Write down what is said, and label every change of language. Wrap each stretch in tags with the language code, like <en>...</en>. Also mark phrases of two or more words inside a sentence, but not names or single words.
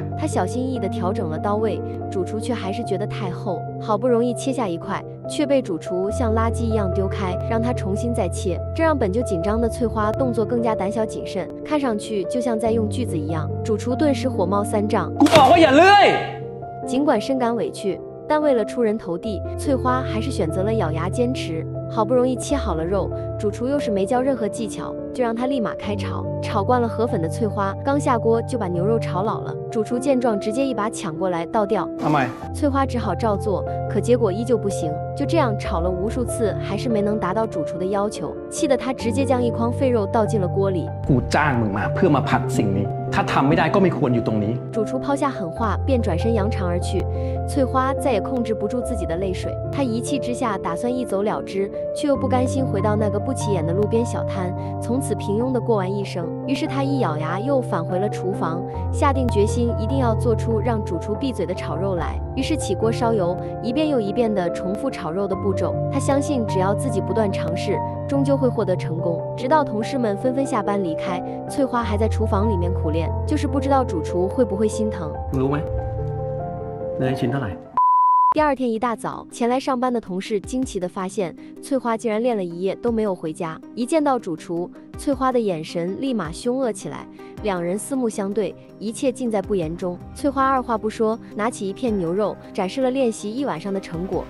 <zh>他小心翼翼地调整了刀位，主厨却还是觉得太厚，好不容易切下一块，却被主厨像垃圾一样丢开，让他重新再切。这让本就紧张的翠花动作更加胆小谨慎，看上去就像在用锯子一样。主厨顿时火冒三丈，</zh> <th>กูบอกว่าอย่าเลื่อย。</th> <zh>尽管深感委屈，但为了出人头地，翠花还是选择了咬牙坚持。好不容易切好了肉，主厨又是没教任何技巧，就让他立马开炒。炒惯了河粉的翠花刚下锅就把牛肉炒老了，主厨见状直接一把抢过来倒掉。</zh> <th>ทำไม？</th> <zh>翠花只好照做，可结果依旧不行。就这样炒了无数次，还是没能达到主厨的要求，气得他直接将一筐废肉倒进了锅里。</zh> <th>กูจ้างมึงมาเพื่อมาผัดสิ่งนี้ถ้าทำไม่ได้ก็ไม่ควรอยู่ตรงนี้</th> <zh>主厨抛下狠话，便转身扬长而去。翠花再也控制不住自己的泪水，她一气之下打算一走了之，却又不甘心回到那个不起眼的路边小摊，从此平庸地过完一生。于是她一咬牙，又返回了厨房，下定决心一定要做出让主厨闭嘴的炒肉来。于是起锅烧油，一遍又一遍地重复炒肉的步骤。她相信，只要自己不断尝试，终究会获得成功。直到同事们纷纷下班离开，翠花还在厨房里面苦练，就是不知道主厨会不会心疼。</zh> <th>รู้ไหมเนยชิ้นเท่าไหร่</th> <zh>第二天一大早，前来上班的同事惊奇地发现，翠花竟然练了一夜都没有回家。一见到主厨，翠花的眼神立马凶恶起来，两人四目相对，一切尽在不言中。翠花二话不说，拿起一片牛肉，展示了练习一晚上的成果。</zh>